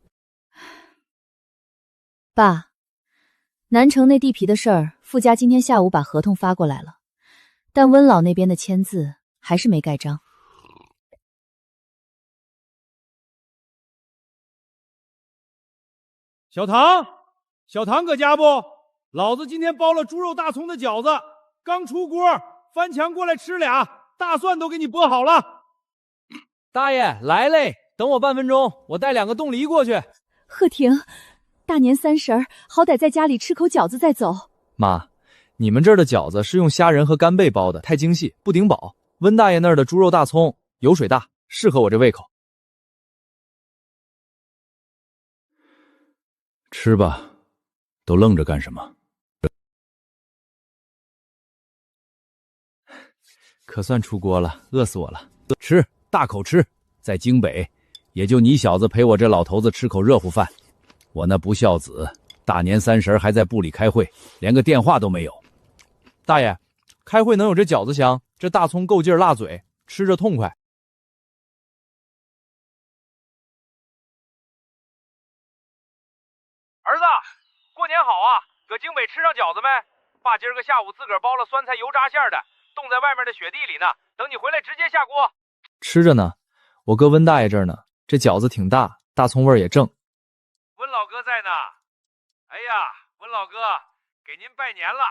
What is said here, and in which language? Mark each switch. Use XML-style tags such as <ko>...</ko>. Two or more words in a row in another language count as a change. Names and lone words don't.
<zh>爸，南城那地皮的事兒，傅家今天下午把合同發過來了，但溫老那邊的簽字還是沒蓋章。小唐，小唐搁家不？老子今天包了豬肉大蔥的餃子，剛出鍋，翻牆過來吃倆，大蒜都給你剝好了。大爺來嘞，等我半分鐘，我帶2個凍梨過去。賀婷，大年30，好歹在家裡吃口餃子再走。媽，你們這兒的餃子是用蝦仁和干貝包的，太精細，不頂飽。溫大爺那兒的豬肉大蔥油水大，適合我這胃口。吃吧，都愣着干什么？可算出锅了，饿死我了。吃，大口吃。在京北，也就你小子陪我这老头子吃口热乎饭。我那不孝子，大年30还在部里開會，連個電話都沒有。大爺，開會能有這餃子香，這大蔥夠勁兒辣嘴，吃着痛快。兒子，過年好啊！搁京北吃上饺子沒？爸今兒個下午自個兒包了酸菜油炸餡的，凍在外面的雪地裡呢，等你回來直接下鍋。吃着呢，我哥溫大爺這兒呢，這餃子挺大，大蔥味兒也正。溫老哥在呢。哎呀，溫老哥，給您拜年了。</zh>